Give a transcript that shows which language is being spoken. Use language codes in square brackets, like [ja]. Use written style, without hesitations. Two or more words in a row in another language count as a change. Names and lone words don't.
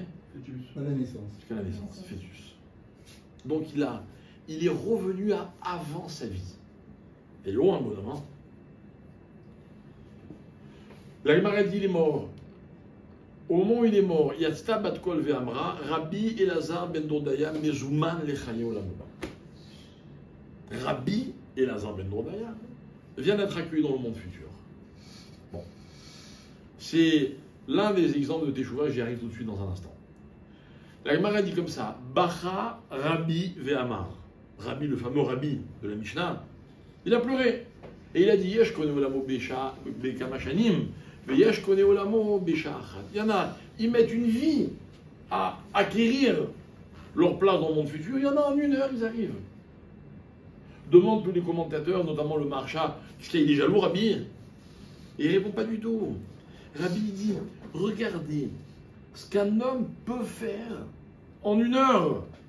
[fr] Fœtus. À la naissance. Jusqu'à la naissance, fœtus. Donc il est revenu à avant sa vie. Et loin, mon homme. Hein. La Gemara dit, il est mort. Au moment où il est mort, [he] יצתה בת קול ואמרה רבי אלעזר בן דורדיא מזומן לחיי העולם הבא. [fr] Rabbi Elazar ben Dordaya vient d'être accueilli dans le monde futur. Bon. C'est l'un des exemples de Teshuvah, j'y arrive tout de suite dans un instant. La Gemara dit comme ça, [he] בכה רבי ואמר. [fr] Rabbi, le fameux Rabbi de la Mishnah, il a pleuré. Et il a dit, [he] יש קונה עולמו בכמה שנים ויש קונה עולמו בשעה אחת. [fr] Il y en a, ils mettent une vie à acquérir leur place dans le monde futur. Il y en a en 1 heure, ils arrivent. Demande tous les commentateurs, notamment le Marsha, est-ce qu'il est jaloux, Rabbi? Et il répond pas du tout. Rabbi dit, regardez ce qu'un homme peut faire en 1 heure.